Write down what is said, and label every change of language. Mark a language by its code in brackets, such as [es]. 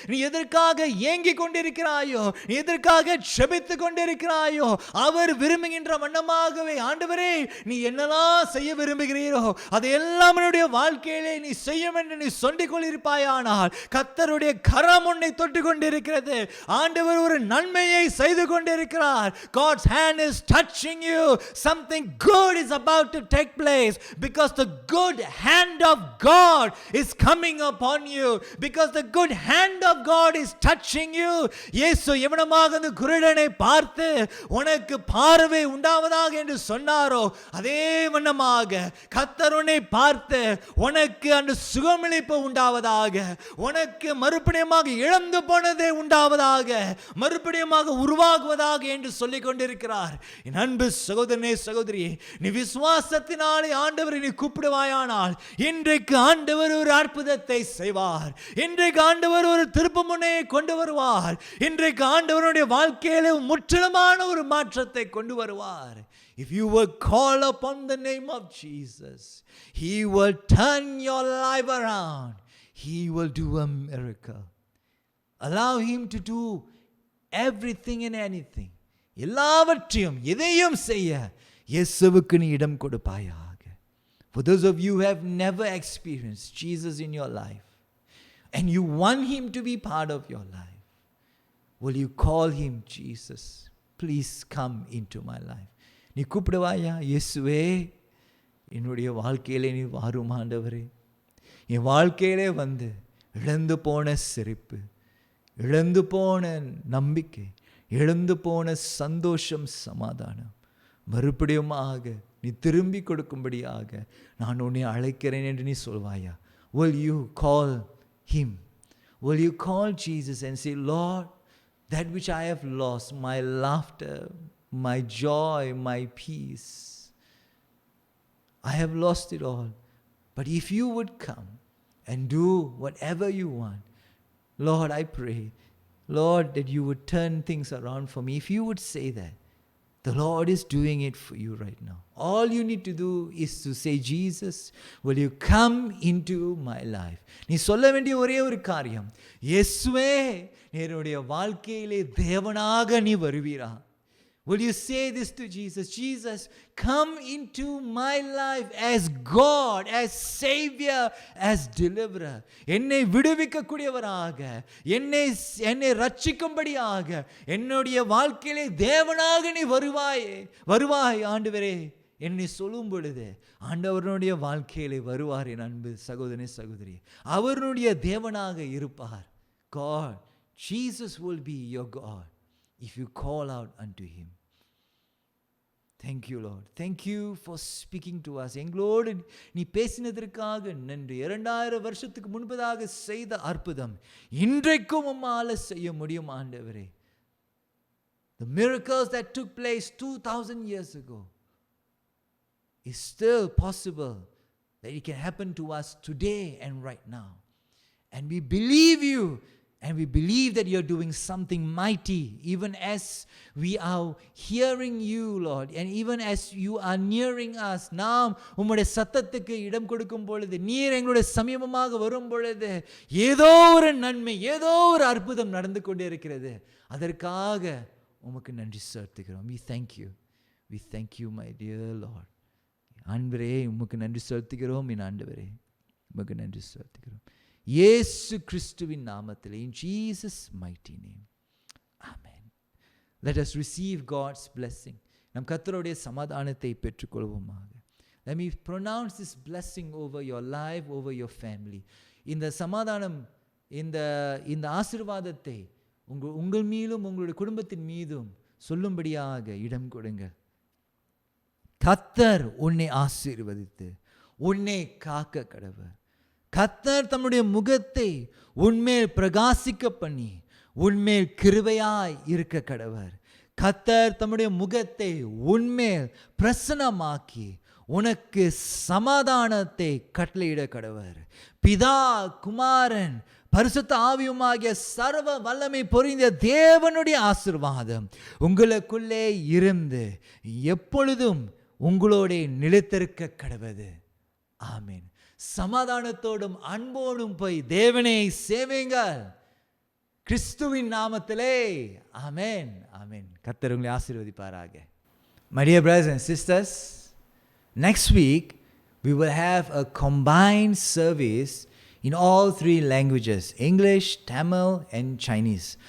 [ta] நீ எதற்காக ஏங்கிக் கொண்டிருக்கிறாயோ, நீ எதற்காக செபித்துக் கொண்டிருக்கிறாயோ, அவர் விரும்புகின்ற வண்ணமாகவே ஆண்டவரே நீ என்னெல்லாம் செய்ய விரும்புகிறீரோ அதையெல்லாம் என்னுடைய வாழ்க்கையிலே நீ செய்யும் என்று நீ சொல்லிக் கொண்டிருப்பாயானால் கர்த்தருடைய கரம் உன்னை தொட்டு கொண்டிருக்கிறது. ஆண்டவர் ஒரு நன்மையை செய்து கொண்டிருக்கிறார். [en] God's hand is touching you. Something good is about to take place because the good hand of God is coming upon you. Because the good hand of God is touching you. [ta] இயேசு எவனமாக அந்த குருடனை பார்த்து உனக்கு பார்வை உண்டாவதாக என்று சொன்னாரோ அதே வண்ணமாக கர்த்தர் உன்னை பார்த்து உனக்கு அந்த சுகமளிப்பு உண்டாவதாக, உனக்கு மறுபடியுமாக இழந்து போனதே உண்டாவதாக, மறுபடியுமாக உருவாகுவதாக என்று சொல்லிக் கொண்டிருக்கிறார். என் அன்பு சகோதரனே சகோதரியே, நீ விசுவாசத்தினாலே ஆண்டவரை நீ கூப்பிடுவாயானால் இன்றைக்கு ஆண்டவர் ஒரு அற்புதத்தை செய்வார். இன்றைக்கு ஆண்டவர் ஒரு திருப்பு முனையை கொண்டு வருவார். இன்றைக்கு ஆண்டவருடைய வாழ்க்கையிலே முற்றிலுமான ஒரு மாற்றத்தை கொண்டு வருவார். [en] If you will call upon the name of Jesus, He will turn your life around. He will do a miracle. Allow Him to do everything and anything. [ta] எல்லாவற்றையும் எதையும் செய்ய இயேசுவுக்கு நீ இடம் கொடுப்பாயாக. [en] For those of you who have never experienced Jesus in your life and you want Him to be part of your life, will you call Him, Jesus, please come into my life? [ta] நீ கூப்பிடுவாயா, இயேசுவே என்னுடைய வாழ்க்கையிலே நீ வாரும் ஆண்டவரே. என் வாழ்க்கையிலே வந்து இழந்து போன சிரிப்பு, இழந்து போன நம்பிக்கை, இழந்து போன சந்தோஷம், சமாதானம் மறுபடியுமாக நீ திரும்பி கொடுக்கும்படியாக நான் உன்னை அழைக்கிறேன் என்று நீ சொல்வாயா? [en] Will you call Him? Will you call Jesus and say, Lord, that which I have lost, my laughter, my joy, my peace, I have lost it all. But if you would come and do whatever you want, Lord, I pray, Lord, that you would turn things around for me. If you would say that, the Lord is doing it for you right now. All you need to do is to say, Jesus, will you come into my life? [ta] நீ சொல்ல வேண்டிய ஒரே ஒரு காரியம், இயேசுவே என்னுடைய வாழ்க்கையிலே தேவனாக நீ வருவீரா? [en] Will you say this to Jesus? Jesus, come into my life as God, as Savior, as Deliverer. [ta] என்னை விடுவிக்கக்கூடியவராக, என்னை ரட்சிக்கும்படியாக, என்னுடைய வாழ்க்கையிலே தேவனாக நீ வருவாய் ஆண்டவரே என்னை சொல்லும் பொழுது ஆண்டவருடைய வாழ்க்கையிலே வருவார். என் அன்பு சகோதரனே சகோதரி, அவருடைய தேவனாக இருப்பார். [en] God, Jesus will be your God if you call out unto Him. Thank you, Lord. Thank you for speaking to us. [ta] எங்களோடு நீ பேசினதற்காக நன்றி. 2000 வருஷத்துக்கு முன்பதாக செய்த அற்புதம் இன்றைக்கும் உம்மால செய்ய முடியும் ஆண்டவரே. [en] The miracles that took place 2000 years ago is still possible that it can happen to us today and right now. And we believe you. And we believe that you're doing something mighty, even as we are hearing you, Lord, and even as you are nearing us. [ta] நாம் உம்முடைய சத்தத்துக்கு இடம் கொடுக்கும் பொழுது, நீர் எங்களுடைய சமீபமாக வரும் பொழுது, ஏதோ ஒரு நன்மை, ஏதோ ஒரு அற்புதம் நடந்து கொண்டே இருக்கிறது. அதற்காக உமக்கு நன்றி செலுத்துகிறோம். [en] We thank you. We thank you, my dear Lord. [ta] ஆண்டவரே உமக்கு நன்றி செலுத்துகிறோம். என் ஆண்டவரே உமக்கு நன்றி செலுத்துகிறோம். இயேசு கிறிஸ்துவின் நாமத்திலே, [en] in Jesus mighty name, amen. Let us receive God's blessing. [ta] நம் கர்த்தருடைய சமாதானத்தை பெற்றுக்கொள்வோமாக. [en] Let me pronounce this blessing over your life, over your family. [ta] இந்த சமாதானம், இந்த ஆசீர்வாதத்தை உங்கள் மீதும் உங்களுடைய குடும்பத்தின் மீதும் சொல்லும்படியாக இடம் கொடுங்க. கர்த்தர் உன்னை ஆசீர்வதித்து உன்னை காக்க கடவர். கர்த்தர் தம்முடைய முகத்தை உன்மேல் பிரகாசிக்க பண்ணி உன்மேல் கிருபையாய் இருக்க கடவர். கர்த்தர் தம்முடைய முகத்தை உன்மேல் பிரசன்னமாக்கி உனக்கு சமாதானத்தை கட்டளையிட கடவர். பிதா, குமாரன், பரிசுத்த ஆவியுமாகிய சர்வ வல்லமை பொறிந்த தேவனுடைய ஆசீர்வாதம் உங்களுக்குள்ளே இருந்து எப்பொழுதும் உங்களோட நிலைத்திருக்க கடவது. ஆமென். சமாதானத்தோடும் அன்போடும் போய் தேவனை சேவிங்கள் கிறிஸ்துவின் நாமத்திலே. ஆமென், ஆமென். கர்த்தர் உங்களை ஆசீர்வதிப்பாராக. [en] My dear brothers and sisters, next week we will have a combined service in all three languages, English, Tamil and Chinese.